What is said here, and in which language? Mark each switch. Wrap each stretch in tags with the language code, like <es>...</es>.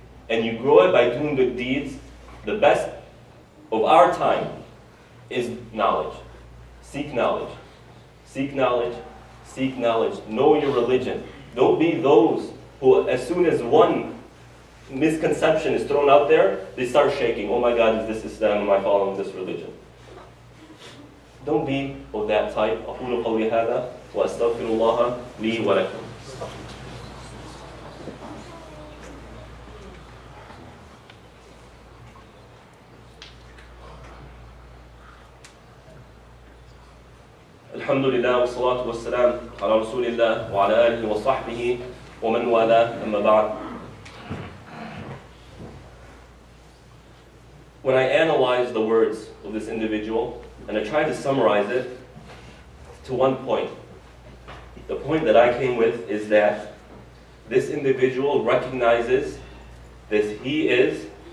<en>And you grow it by doing good deeds. The best of our time is knowledge. Seek knowledge. Seek knowledge. Seek knowledge. Know your religion. Don't be those who, as soon as one misconception is thrown out there, they start shaking. Oh my God, is this Islam? Am I following this religion? Don't be of that type.</en> <ar>أقول قولي هذا وأستغفر الله لي ولكم. الحمد لله والصلاة والسلام على رسول الله وعلى آله وصحبه ومن والاه أما بعد.</ar> <en>When I analyze the words of this individual and I try to summarize it to one point, the point that I came with is that this individual recognizes that he is.</en>